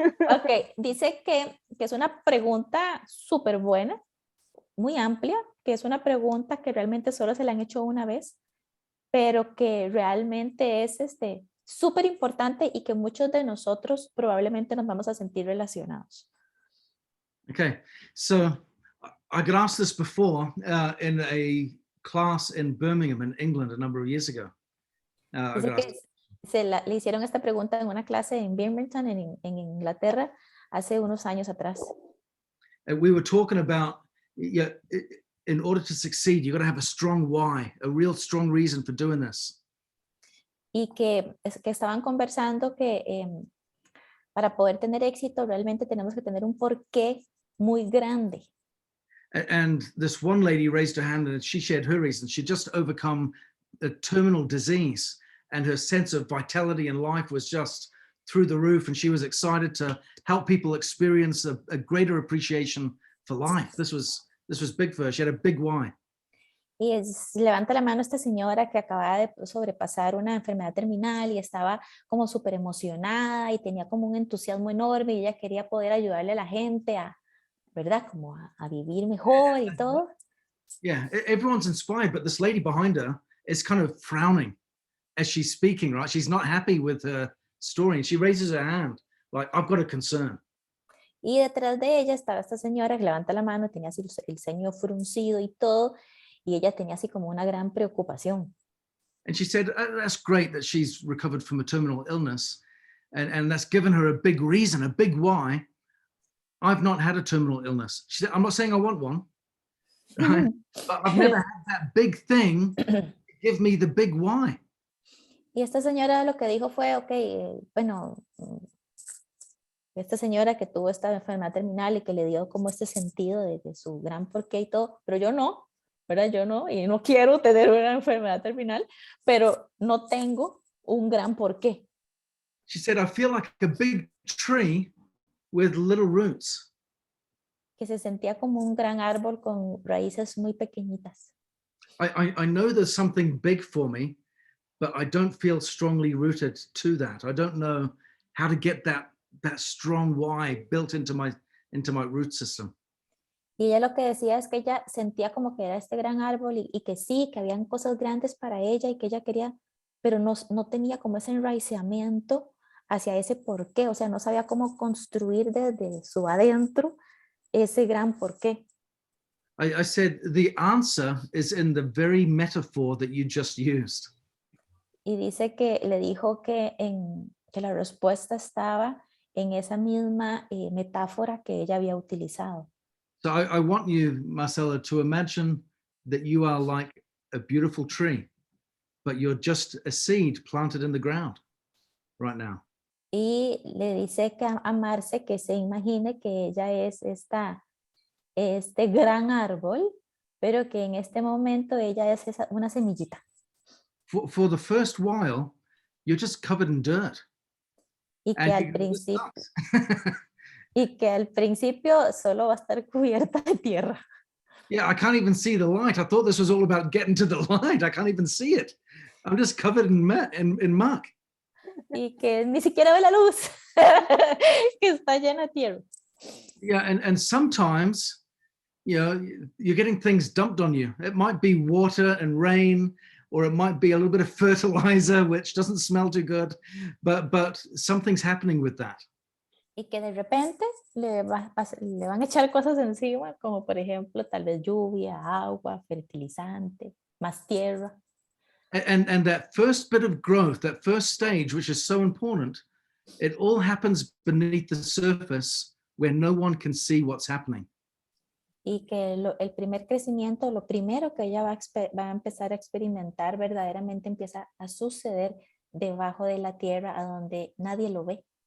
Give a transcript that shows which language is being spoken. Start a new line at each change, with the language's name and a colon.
Spanish: Ok, dice que es una pregunta súper buena, muy amplia, que es una pregunta que realmente solo se la han hecho una vez, pero que realmente es súper importante y que muchos de nosotros probablemente nos vamos a sentir relacionados.
English: Okay, so I got asked this before in a class in Birmingham in England a number of years ago.
Spanish: Dice que le hicieron esta pregunta en una clase en Birmingham, en Inglaterra, hace unos años atrás.
English: And we were talking about, in order to succeed, you got to have a strong why, a real strong reason for doing this.
Spanish: Y que estaban conversando que para poder tener éxito realmente tenemos que tener un porqué muy grande.
English: And this one lady raised her hand and she shared her reason. She just overcome a terminal disease and her sense of vitality and life was just through the roof. And she was excited to help people experience a greater appreciation for life. This was big for her. She had a big why.
Spanish: Y levanta la mano esta señora que acababa de sobrepasar una enfermedad terminal y estaba como súper emocionada y tenía como un entusiasmo enorme y ella quería poder ayudarle a la gente a, ¿verdad? Como a vivir mejor y todo.
English: Yeah, everyone's inspired, but this lady behind her is kind of frowning as she's speaking, right? She's not happy with her story and she raises her hand like, I've got a concern.
Spanish: Y detrás de ella estaba esta señora que levanta la mano, tenía así el ceño fruncido y todo, y ella tenía así como una gran preocupación.
English: And she said, that's great that she's recovered from a terminal illness and that's given her a big reason, a big why. I've not had a terminal illness. She said, I'm not saying I want one, right? But I've never had that big thing to give me the big why.
Spanish: Y esta señora lo que dijo fue, ok, bueno, esta señora que tuvo esta enfermedad terminal y que le dio como este sentido de su gran porqué y todo, pero yo no, ¿verdad? Yo no, y no quiero tener una enfermedad terminal, pero no tengo un gran porqué.
English: She said, I feel like a big tree with little roots.
Spanish: Que se sentía como un gran árbol con raíces muy pequeñitas.
English: I know there's something big for me, but I don't feel strongly rooted to that. I don't know how to get that strong why built into my root system.
Spanish: Y ella lo que decía es que ella sentía como que era este gran árbol y que sí, que habían cosas grandes para ella y que ella quería, pero no tenía como ese enraizamiento hacia ese porqué, o sea, no sabía cómo construir desde su adentro ese gran porqué.
English: I said, the answer is in the very metaphor that you just used.
Spanish: Y dice que le dijo que la respuesta estaba en esa misma metáfora que ella había utilizado.
English: So I want you, Marcela, to imagine that you are like a beautiful tree, but you're just a seed planted in the ground right now.
Spanish: Y le dice que a Marce que se imagine que ella es este gran árbol, pero que en este momento ella es una semillita.
English: For the first while, you're just covered in dirt.
Spanish: Y que al principio, y que al principio solo va a estar cubierta de tierra.
English: Yeah, I can't even see the light. I thought this was all about getting to the light. I can't even see it. I'm just covered in muck.
Spanish: Y que ni siquiera ve la luz, que está llena de tierra.
English: Yeah, and sometimes, you know, you're getting things dumped on you. It might be water and rain, or it might be a little bit of fertilizer, which doesn't smell too good, but something's happening with that.
Spanish: Y que de repente le van a echar cosas encima, como por ejemplo tal vez lluvia, agua, fertilizante, más tierra.
English: And that first bit of growth, that first stage, which is so important, it all happens beneath the surface where no one can see what's happening.
Spanish: Y que el primer crecimiento, lo primero que ella va a empezar a experimentar verdaderamente empieza a suceder debajo de la tierra a donde nadie lo ve.